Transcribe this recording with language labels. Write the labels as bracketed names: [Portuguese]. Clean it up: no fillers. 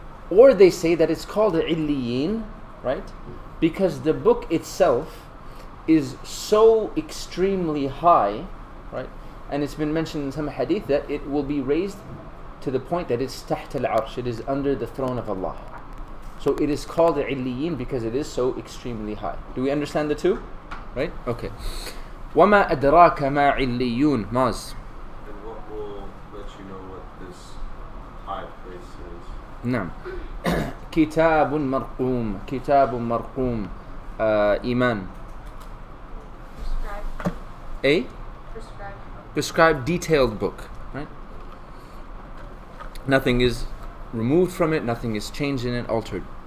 [English] Or they say that it's called illiyin, right, because the book itself is so extremely high, right, and it's been mentioned in some hadith that it will be raised to the point that it's [Arabic] taht al-arsh, [English] it is under the throne of Allah. So it is called illiyin because it is so extremely high. Do we understand the two? Right? Okay. [Arabic] وَمَا أَدْرَاكَ مَا عِلِّيُّونَ Maz. [English] And what will let you know what this high place is? [Arabic] نعم. كتاب مرقوم. كتاب مرقوم. إيمان. A? [English] Prescribed detailed book. Right? Nothing is removed from it, nothing is changed in it, altered.